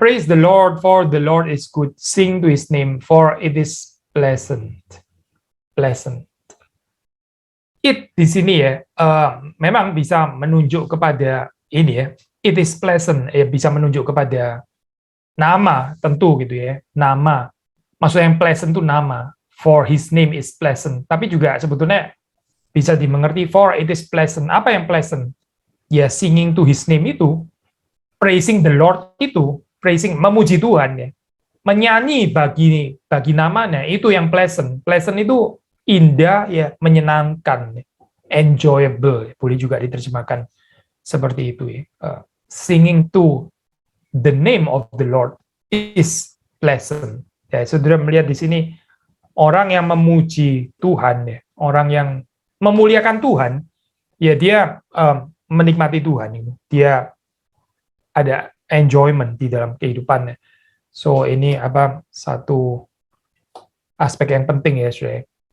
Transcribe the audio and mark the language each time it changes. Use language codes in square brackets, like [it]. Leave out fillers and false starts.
[en] Praise the Lord, for the Lord is good. Sing to His name, for it is pleasant. Pleasant. [id] It di sini ya, memang bisa menunjuk kepada ini ya, [en] it is pleasant, [id] ya, bisa menunjuk kepada nama tentu gitu ya, nama. Maksudnya yang pleasant itu nama, [en] for His name is pleasant. [id] Tapi juga sebetulnya bisa dimengerti [en] for it is pleasant. [id] Apa yang pleasant? Ya, [en] singing to His name [id] itu, [en] praising the Lord [id] itu, praising, memuji Tuhan ya, menyanyi bagi namanya, itu yang pleasant. Pleasant itu indah ya, menyenangkan, enjoyable, boleh juga diterjemahkan seperti itu ya. [en] Singing to the name of the Lord is pleasant. [id] Ya, saudara melihat di sini orang yang memuji Tuhan ya, orang yang memuliakan Tuhan, ya dia menikmati Tuhan itu. Dia ada enjoyment di dalam kehidupannya. So ini satu aspek yang penting ya, saudara.